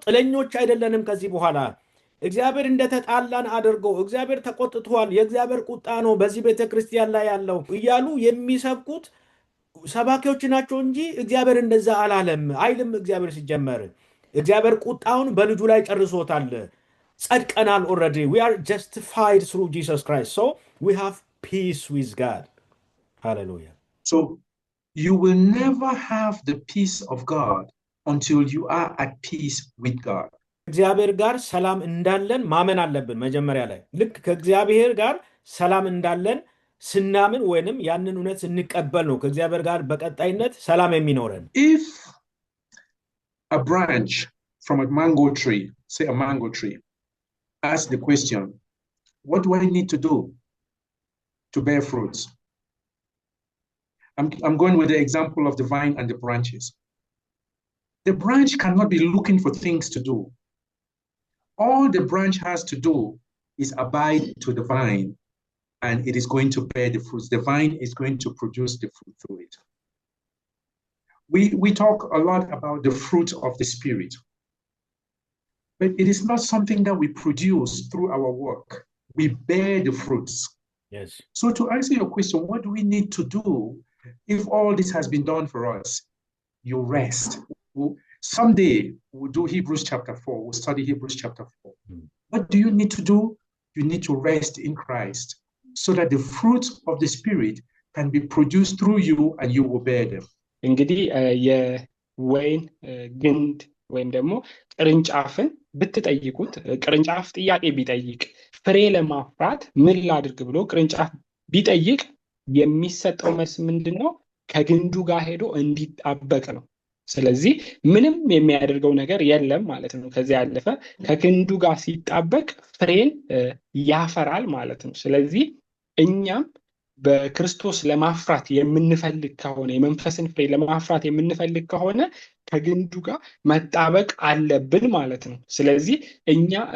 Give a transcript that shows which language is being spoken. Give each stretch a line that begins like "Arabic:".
Amharic: ጥለኞች አይደለንም። ከዚህ በኋላ እግዚአብሔር እንደተጣላን አድርገው እግዚአብሔር ተቆጥቷል፣ የእግዚአብሔር ቁጣ ነው በዚህ ቤተ ክርስቲያን ላይ ያለው እያሉ የሚሰብኩት ሰባኪዎች ናቸው እንጂ እግዚአብሔር እንደዛ አላለም አይልም። እግዚአብሔር ሲጀመር እግዚአብሔር ቁጣውን በልጁ ላይ ጨርሶታል። ጸድቀናል።
English: already we are justified through Jesus Christ, so we have peace with God. Hallelujah. So you will never have the peace of God until you are at peace with God.
Amharic: እግዚአብሔር ጋር ሰላም እንዳለን ማመን አለብን። መጀመሪያ ላይ ልክ ከእግዚአብሔር ጋር ሰላም እንዳለን ስናምን ወይንም ያንን እውነት ስንቀበል ነው ከእግዚአብሔር ጋር በቀጣይነት ሰላም የሚኖረን።
English: If a branch from a mango tree, say a mango tree, ask the question, what do I need to do to bear fruits? I'm going with the example of the vine and the branches. The branch cannot be looking for things to do. All the branch has to do is abide to the vine, and it is going to bear the fruits. The vine is going to produce the fruit through it. We talk a lot about the fruit of the Spirit. But it is not something that we produce through our work. We bear the fruits. Yes. So to answer your question, what do we need to do if all this has been done for us? You rest. Someday we'll do Hebrews chapter 4. We'll study Hebrews chapter 4. What do you need to do? You need to rest in Christ so that the fruits of the Spirit can be produced through you and you will bear them.
Amharic: እንግዲህ የወይን ግንድ ወይም ደግሞ ቅርንጫፍን ብትጠይቁት ቅርንጫፍ ጥያቄ ቢጠይቅ ፍሬ ለማፍራት ምን ላድርግ ብሎ ቅርንጫፍ ቢጠይቅ የሚሰጠው መልስ ምንድነው? ከግንዱ ጋር ሄዶ እንዲጣበቅ ነው። ስለዚህ ምንም የሚያደርገው ነገር የለም ማለት ነው። ከዚህ ያለፈ ከግንዱ ጋር ሲጣበቅ ፍሬን ያፈራል ማለት ነው። ስለዚህ እኛም በክርስቶስ ለማፍራት የምንፈልግ ከሆነ የመንፈስን ፍሬ ለማፍራት የምንፈልግ ከሆነ ከግንዱ ጋር መጣበቅ አለብን ማለት ነው። ስለዚህ እኛ